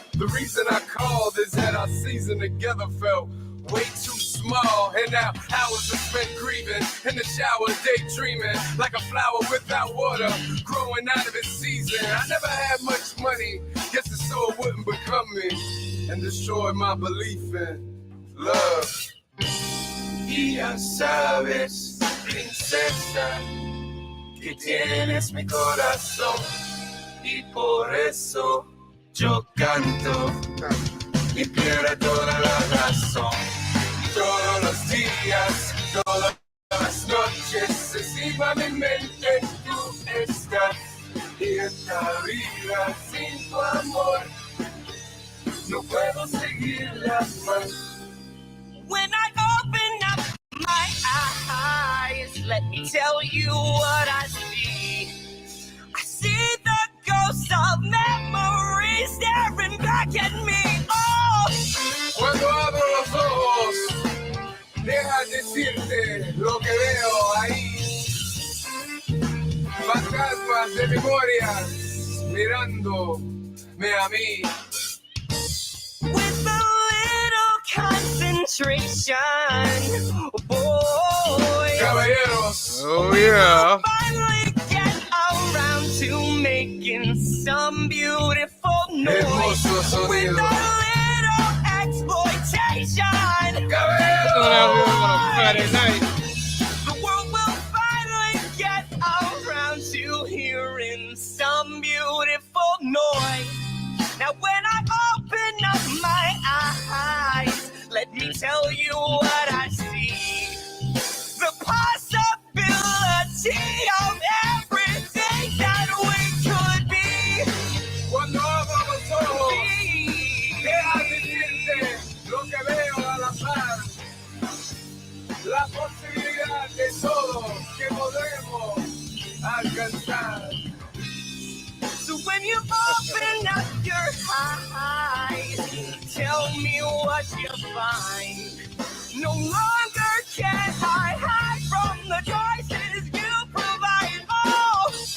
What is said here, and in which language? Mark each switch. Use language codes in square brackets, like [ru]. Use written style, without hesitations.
[en] The reason I called is that our season together felt way too small. And now hours are spent grieving, in the shower daydreaming, like a flower without water, growing out of its season. I never had much money, guess it's so it wouldn't become me, and destroy my belief in love. [es] Y ya sabes, princesa, que tienes mi corazón, y por eso yo canto, y pierde toda la razón. Todos los días, todas las noches, encima mi mente tú estás, y esta vida sin tu amor, no puedo seguirla más. [en] When I open up my eyes, let me tell you what I see. I see the ghosts of memories staring back at me. Oh, [es] Cuando abro los ojos, deja decirte lo que veo ahí. Fantasmas de memorias mirándome a mí. [en] with a little concentration, boy. [es] Caballeros, [en] Oh yeah. Finally get around to making some beautiful noise [es] hermoso [en] with [es] sonido. [en] a little exploitation. Going out here on a Friday night. The world will finally get around to hearing some beautiful noise. Now when I open up my eyes, let me tell you what I see. The possibility of everything that we could be. [es] Cuando abro los ojos, deja decirte lo que veo a la par. La posibilidad de todo que podemos alcanzar. [en] So when you open up your eyes, tell me what you find. No longer can I hide from the choices you provide. Oh,